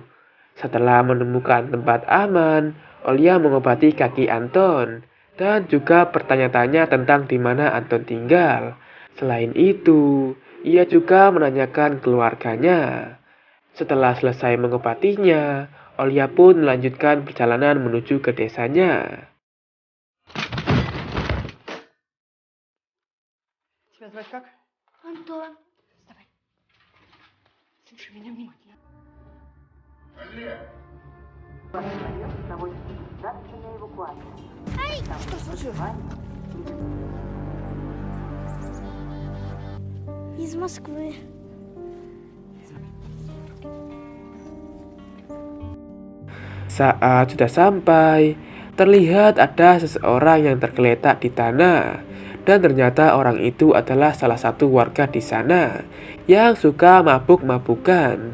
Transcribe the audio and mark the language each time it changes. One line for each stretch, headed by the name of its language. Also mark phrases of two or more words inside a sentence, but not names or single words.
Indonesian: Setelah menemukan tempat aman, Olia mengobati kaki Anton dan juga bertanya-tanya tentang di mana Anton tinggal. Selain itu, ia juga menanyakan keluarganya. Setelah selesai mengobatinya, Olia pun melanjutkan perjalanan menuju ke desanya.
Russian: Антон, вставай. Слушай меня внимательно. Ай, что случилось? Из Москвы.
Indonesian: Saat sudah sampai, terlihat ada seseorang yang tergeletak di tanah. Dan ternyata orang itu adalah salah satu warga di sana yang suka mabuk-mabukan.